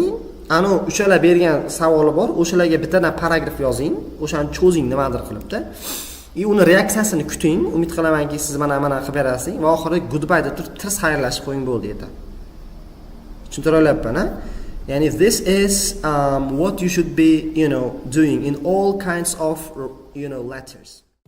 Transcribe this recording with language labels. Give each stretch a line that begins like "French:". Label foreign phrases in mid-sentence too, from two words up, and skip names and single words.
Uzbek: Ana o'shalar bergan savoli bor, o'shalarga bittadan paragraf yozing, o'shani cho'zing nimadir qilibdi. Uni reaksiyasini kuting. Umid qilamanki, siz mana qilib berasiz va oxiri goodbye deb turib tirs xayrlashib qo'ying bo'ldi yetadi. Tushuntiryapman, ha?
English: Yani this is what you should be, doing in all kinds of, letters.